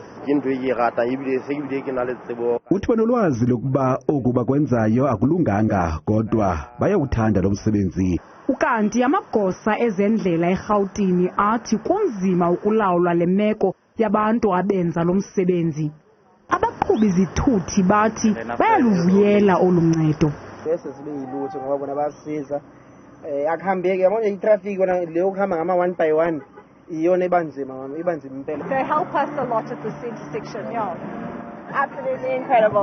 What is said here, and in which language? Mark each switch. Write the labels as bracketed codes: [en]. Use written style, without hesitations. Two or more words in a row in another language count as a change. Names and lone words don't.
[xh] Uthi banolwazi lokuba oku bakwenzayo akulunganga, kodwa bayawuthanda lo msebenzi. Ukanti amagosa ezendlela eGauteng athi kunzima ukulawula le meko yabantu abenza lo msebenzi. Abaqhubi izithuthi bathi bayaluvuyela olu ncedo. [zu] Bese sibe yilutho ngoba bona basisiza akuhambeki yabona itraffic wona leyo kuhamba ngama 1 by 1 iyona ibanzima impela. [en] They help us a lot at this intersection, yeah. Absolutely incredible.